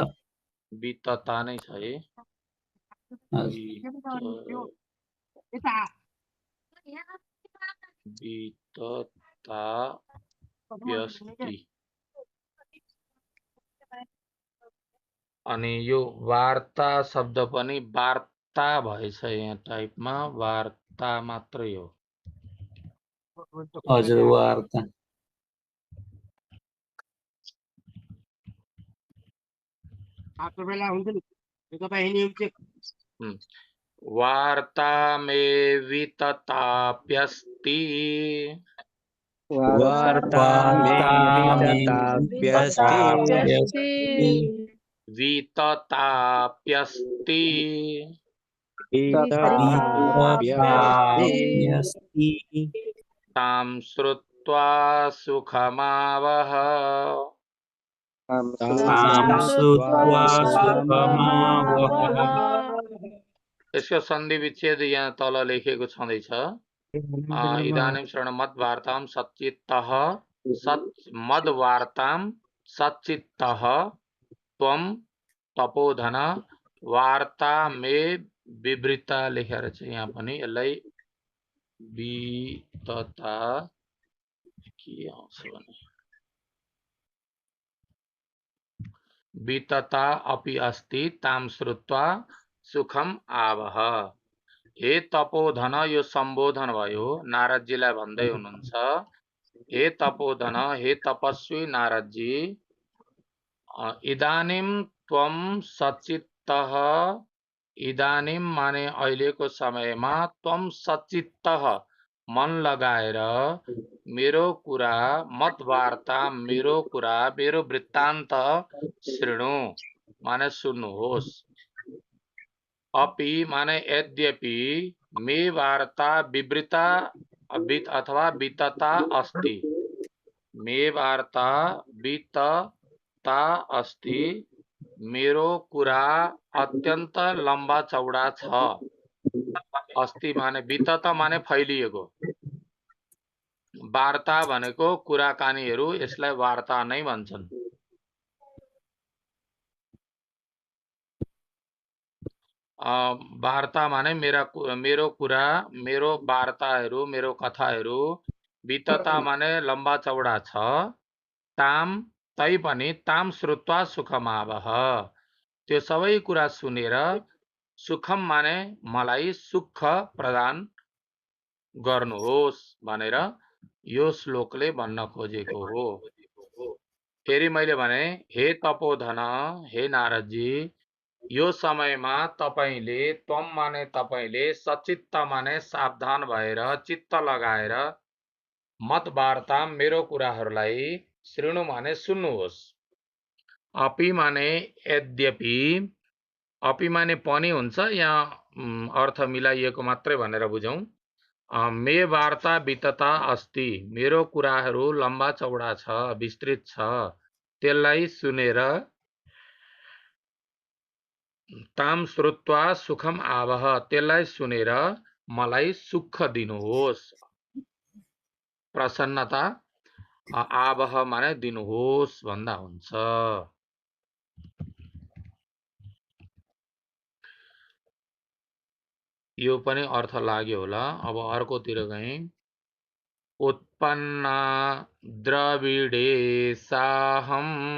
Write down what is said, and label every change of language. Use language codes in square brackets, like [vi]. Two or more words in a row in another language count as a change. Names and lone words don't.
[ne] वितता नै छ है। वितताप्यस्ति। अनि यो वार्ता शब्द पनि वार्ता भएछ यहाँ टाइपमा, वार्ता मात्रै हो। हजुर वार्ता। [sa] वार्ता मे वितताप्यस्ति वितताप्यस्ति तां श्रुत्वा सुखमावह। [ne] यसको सन्धि विच्छेद यहाँ तल लेखेको छँदैछ। [sa] इदानीं शृण्वद्वार्तां सच्चित्तः मद्वार्तां सच्चित्तः त्वं तपोधन वार्ता मे विवृता [ne] लेखेर चाहिँ यहाँ पनि यसलाई वितता के आउँछ भने [sa] वितता अपि अस्ति तां श्रुत्वा सुखम आवह। हे तपोधन, [ne] यो सम्बोधन भयो नारदजीलाई भन्दै हुनुहुन्छ। [sa] हे तपोधन, [ne] हे तपस्वी नारदजी, [sa] इदानीं त्वं सच्चित्तः, [ne] इदानीं माने अहिलेको समयमा, [sa] त्वं सच्चित्तः [ne] मन लगाएर मेरो कुरा, मद्वार्ता मेरो कुरा, मेरो वृत्तान्त शृणु माने सुन्नुहोस्। अपि माने यद्यपि [sa] मे वार्ता विवृता अथवा वितता अस्ति, मे वार्ता वितता अस्ति, [ne] मेरो कुरा अत्यन्त लम्बा चौडा छ। अस्ति माने वितता माने फैलिएको, वार्ता भनेको कुराकानीहरू, यसलाई वार्ता नै भन्छन्। वार्ता माने मेरो कुरा, मेरो वार्ताहरू, मेरो कथाहरू। वितता माने लम्बा चौडा छ। ताम तै पनि [sa] ताम श्रुत्वा सुखमावह, [ne] त्यो सबै कुरा सुनेर सुखम माने मलाई सुख प्रदान गर्नुहोस् भनेर यो श्लोकले भन्न खोजेको हो। फेरि मैले भने, [sa] हे तपोधन, [ne] हे नारदजी, यो समयमा तपाईले, त्वम माने तपाईले, सचित्त माने सावधान भएर, चित्त लगाएर, मत वार्ता मेरो कुराहरूलाई, श्रृणु माने सुन्नुहोस्। अपि माने यद्यपि, अपि माने पनि हुन्छ, यहाँ अर्थ मिलाइएको मात्रै भनेर बुझौं। [sa] मे वार्ता वितता अस्ति, [ne] मेरो कुराहरू लम्बा चौडा छ, विस्तृत छ, त्यसलाई सुनेर [sa] ताम श्रुत्वा सुखम आवह, [ne] त्यसलाई सुनेर मलाई सुख दिनुहोस्। प्रसन्नता, आवह माने दिनुहोस् भन्दा हुन्छ। यो पनि अर्थ लाग्यो होला। अब अर्कोतिर गएँ। [sa] उत्पन्ना द्रविडेशाहम्,